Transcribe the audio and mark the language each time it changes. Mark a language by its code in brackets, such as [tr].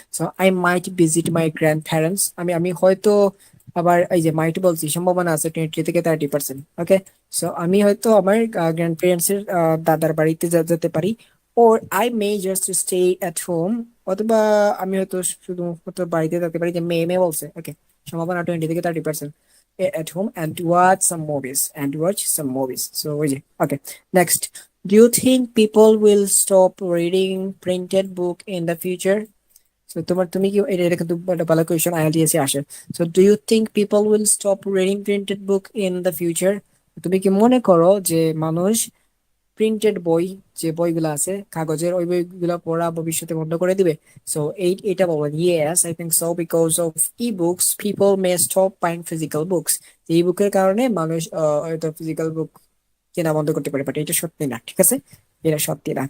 [en] So I might visit my grandparents? [bn] আমি আমি হয়তো, আবার এই যে মাইট বলছি, সম্ভাবনা আছে 20 থেকে 30%। ওকে। সো আমি হয়তো আমার গ্র্যান্ড প্যারেন্টস এর দাদার বাড়িতে যেতে পারি। [en] Or I may just stay at home? [bn] অথবা আমি হয়তো শুধু হয়তো বাড়িতে থাকতে পারি, যে মে মে বলছে। ওকে, সম্ভাবনা 20 থেকে 30%। [en] At home and watch some movies. So [bn] ওই যে, [en] okay, next. Do you think people will stop reading printed book in the future? [bn] So তুমি কি এটা কিন্তু একটা ভালো কোয়েশ্চেন, আইএলটিএস এ আসে। [en] So do you think people will stop reading printed book in the future? [bn] তুমি কি মনে করো যে মানুষ প্রিন্টেড বই, যে বইগুলো আছে কাগজের, ওই বইগুলো পড়া ভবিষ্যতে বন্ধ করে দিবে? [en] so [bn] এটা বলবেন [en] Yes, I think so, because of e books people may stop buying physical books. [bn] এই বুকের কারণে মানুষ হয়তো ফিজিক্যাল বুক কেনা বন্ধ করতে পারে, বাট এটা সত্যি না, ঠিক আছে, এটা সত্যি না।